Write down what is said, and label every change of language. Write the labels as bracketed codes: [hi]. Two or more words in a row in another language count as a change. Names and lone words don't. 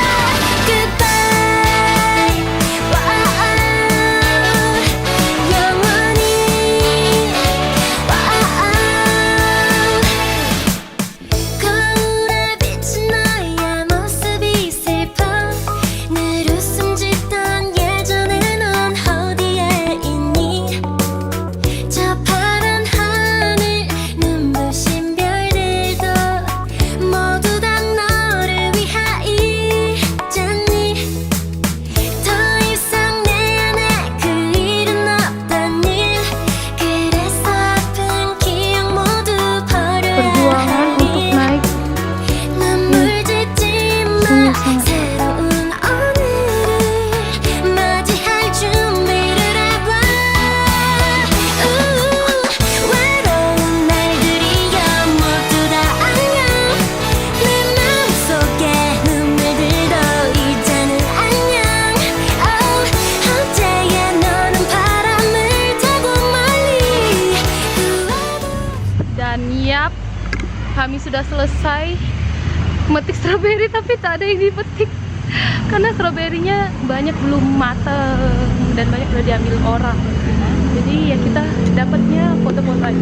[ko] Goodbye 영원히 거울에 비친 너의 모습이 슬퍼 늘 웃음 짓던 예전에 넌 어디에 있니 저 파란 하늘 눈부신 별들도 모두 다 너를 위하였잖니 더 이상 내 안에 그 일은 없던 일 그래서 아픈 기억 모두 [id] Perjuangan [ko] 버려야 [id] untuk naik [ko] 눈물 짓지 마 새로운 오늘을 맞이할 준비를 해봐 외로운 날들이야 모두 다 안녕 내 마음속에 눈물들도 이제는 안녕 어제의 너는 바람을 타고 멀리 [id] dan yap, kami sudah selesai metik stroberi tapi tak ada yang dipetik karena stroberinya banyak belum matang dan banyak udah diambil orang. Jadi ya kita dapatnya foto-foto aja.